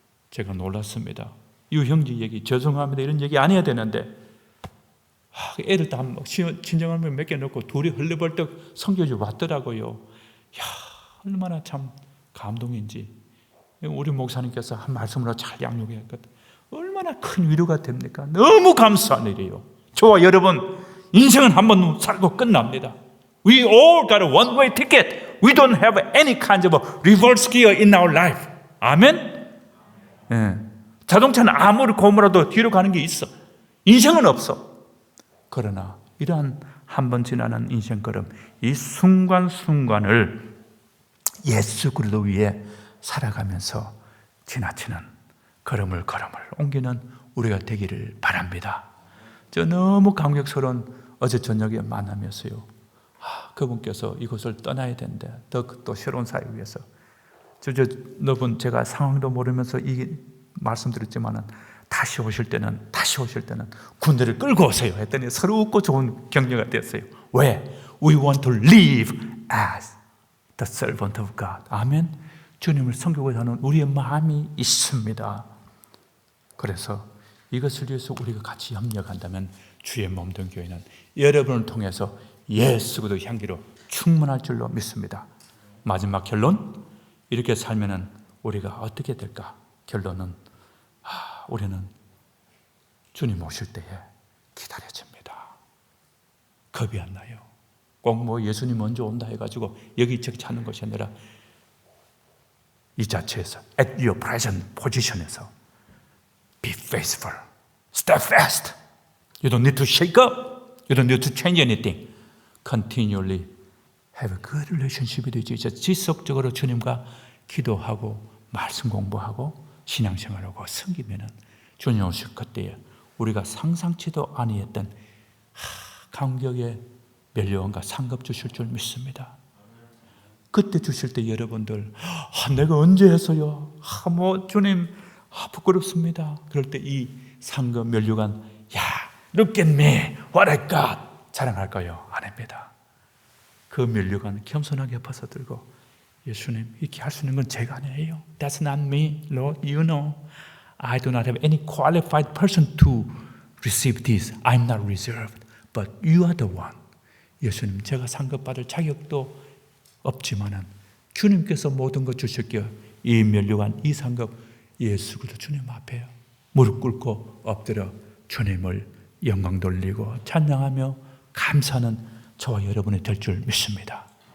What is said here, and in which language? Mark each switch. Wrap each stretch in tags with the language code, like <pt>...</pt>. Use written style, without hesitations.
<ko>제가 놀랐습니다. 유형제 얘기, 죄송합니다 이런 얘기 안 해야 되는데 애들 다 친정하면 몇 개 넣고 둘이 헐레벌떡 섬겨주 왔더라고요. 야, 얼마나 참 감동인지. 우리 목사님께서 한 말씀으로 잘 양육했거든. 얼마나 큰 위로가 됩니까? 너무 감사한 일이에요. 저와 여러분 인생은 한 번 살고 끝납니다.</ko> <en>We all got a one-way ticket. We don't have any kind of a reverse gear in our life.</en> <ko>아멘? 예. 자동차는 아무리 고무라도 뒤로 가는 게 있어. 인생은 없어. 그러나 이러한 한 번 지나는 인생 걸음, 이 순간순간을 예수 그리스도 위에 살아가면서 지나치는 걸음을 옮기는 우리가 되기를 바랍니다. 저 너무 감격스러운 어제 저녁에 만남이었어요. 그분께서 이곳을 떠나야 된대. 또 새로운 사회 위해서. 여러분, 제가 상황도 모르면서 이 말씀드렸지만은 다시 오실 때는 군대를 끌고 오세요 했더니 서로 웃고 좋은 격려가 됐어요. 왜?</ko> <en>We want to live as the servant of God.</en> <ko>아멘. 주님을 섬기고자 하는 우리의 마음이 있습니다. 그래서 이것을 위해서 우리가 같이 협력한다면 주의 몸된 교회는 여러분을 통해서 예수 그리스도 향기로 충만할 줄로 믿습니다. 마지막 결론, 이렇게 살면은 우리가 어떻게 될까? 결론은 우리는 주님 오실 때에 기다려집니다. 겁이 안 나요. 꼭 예수님 먼저 온다 해가지고 여기저기 찾는 것이 아니라 이 자체에서</ko> <en>at your present position</en> <ko>에서</ko> <en>be faithful, steadfast. You don't need to shake up. You don't need to change anything. Continually have a good relationship</en> <ko>이 되죠. 지속적으로 주님과 기도하고 말씀 공부하고 신앙생활하고 섬기면은 주님 오실 그때에 우리가 상상치도 아니했던 감격의 멸류관과 상급 주실 줄 믿습니다. 그때 주실 때 여러분들 내가 언제 했어요? 주님 부끄럽습니다. 그럴 때 이 상급 멸류관,</ko> <en>look at me, what I got</en> <ko>자랑할까요? 안 합니다. 그 멸류관 겸손하게 벗어들고 예수님, 이렇게 할 수 있는 건 제가 아니에요.</ko> <en>That's not me, Lord. You know, I do not have any qualified person to receive this. I'm not reserved, but you are the one.</en> <ko>예수님, 제가 상급받을 자격도 없지만은 주님께서 모든 것 주실게요. 이 멸류관, 이 상급, 예수 그리스도 주님 앞에 무릎 꿇고 엎드려 주님을 영광 돌리고 찬양하며 감사하는 저와 여러분이 될 줄 믿습니다.</ko>